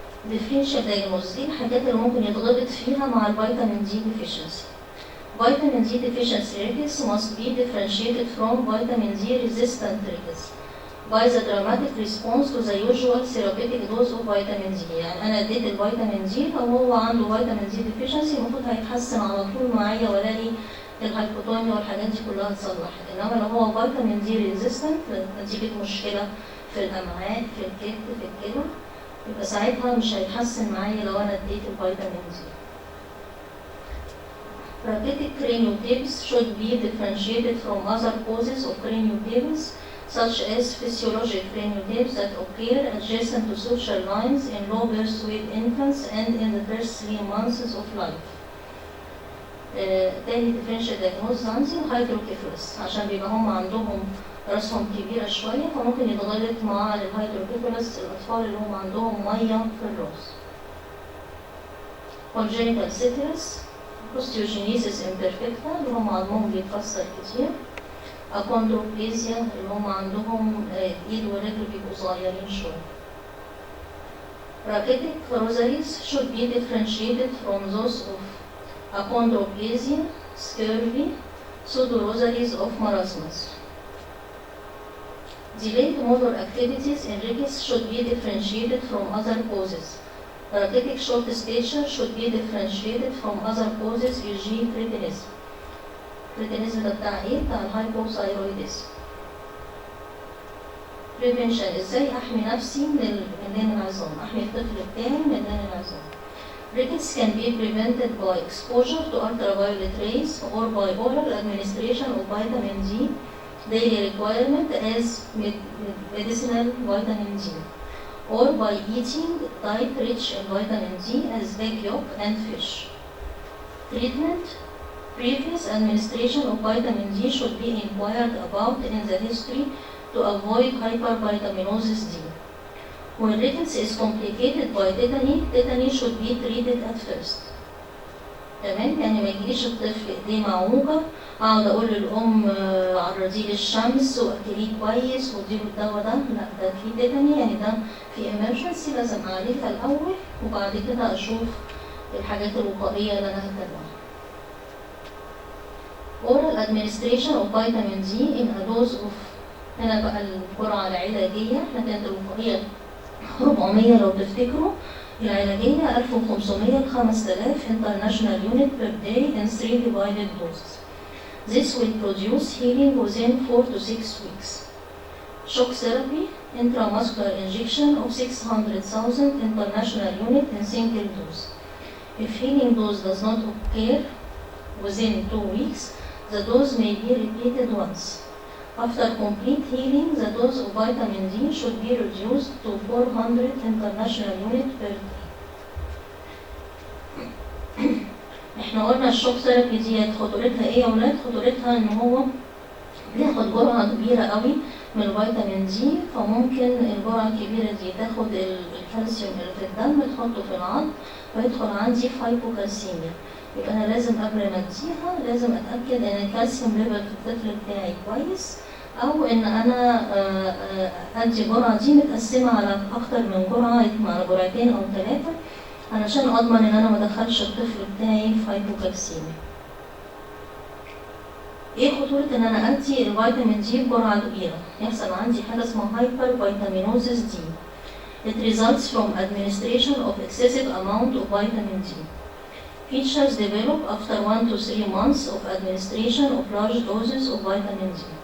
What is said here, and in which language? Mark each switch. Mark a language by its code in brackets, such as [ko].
[ar] differential diagnosis. دي الحاجات اللي ممكن يتغلط فيها مع الفيتامين دي deficiency. [en] Vitamin D deficiency rickets must be differentiated from vitamin D resistant rickets by the dramatic response to the usual therapeutic dose of vitamin D. [ar] يعني أنا اديت الفيتامين دي لو هو عنده فيتامين دي deficiency المفروض هيتحسن على طول معايا والاقي الهايبوتونيا والحاجات دي كلها اتصلحت. إنما لو هو فيتامين دي resistant نتيجة مشكلة في الأمعاء، في الكبد، في الكلى، يبقى ساعتها مش هيتحسن معايا لو أنا اديت الفيتامين دي. [en] Rachitic craniotabes should be differentiated from other causes of craniotabes, such as physiologic craniotabes that occur adjacent to suture lines in low birth weight infants and in the first 3 months of life. [ar] تاني differential diagnosis عندي hydrocephalus، عشان بيبقى هم عندهم راسهم كبيرة شوية فممكن يتغلط مع الهيدروكيفالس الأطفال اللي هم عندهم مية في الراس. [en] Congenital ceteris, osteogenesis imperfecta [ar] اللي هم عظمهم بيتكسر كتير. Achondroplasia اللي هم عندهم ايد ورجل بيبقوا صغيرين شوية. [en] Rachitic rosaries should be differentiated from those of achondroplasia, scurvy, pseudo-rosaries of marasmus. Delayed motor activities in rickets should be differentiated from other causes. Rachitic short stature should be differentiated from other causes, e.g. cretinism. [ar] cretinism ده بتاع ايه؟ بتاع الهايبوثايرويدزم. Prevention، ازاي احمي نفسي من دين العظام، احمي الطفل بتاعي من دين العظام. [en] Rickets can be prevented by exposure to ultraviolet rays or by oral administration of vitamin D daily requirement as medicinal vitamin D, or by eating diet rich in vitamin D as egg yolk and fish. Treatment: previous administration of vitamin D should be inquired about in the history to avoid hypervitaminosis D. When rickets is complicated by tetany should be treated at first. [ar] تمام؟ يعني ما يجيش الطفل ايديه معوجة اقعد اقول للام عرضيه للشمس واكليه كويس واديله الدواء ده، لا ده في تيتاني، يعني ده في emergency لازم اعالجها الاول وبعد كده اشوف الحاجات الوقائية اللي انا هتبعها. [en] Oral administration of vitamin D in a dose of، [ar] هنا بقى الجرعة العلاجية، احنا كانت الوقائية 400 لو تفتكروا، العلاجية 1500 ل 5000 [en] international unit per day in 3 divided doses. This will produce healing within 4 to 6 weeks. Shock therapy, intramuscular injection of 600,000 international unit in single dose. If healing dose does not occur within 2 weeks. The dose may be repeated once. After complete healing, the dose of vitamin D should be reduced to 400 international units per day. [ar] احنا قلنا الشوك ثيرابي ديت خطورتها ايه يا ولاد؟ خطورتها ان هو بياخد جرعة كبيرة قوي من الفيتامين دي، فممكن الجرعة الكبيرة دي تاخد الكالسيوم اللي في الدم تحطه في العظم ويدخل عندي في هايبوكالسيميا. يبقى انا لازم قبل ما اديها لازم اتاكد ان الكالسيوم ليفل في الطفل بتاعي كويس، او ان انا ادي الجرعه دي متقسمه على اكتر من جرعه، على جرعتين او 3 علشان اضمن ان انا ما ادخلش الطفل بتاعي في هايبوكالسيميا. ايه خطوره ان انا ادي الفيتامين دي بجرعه كبيره؟ يحصل عندي حاجه اسمها هايبر فيتامينوزيس دي. [en] It results from administration of excessive amount of vitamin D. Features develop after 1 to 3 months of administration of large doses of vitamin D.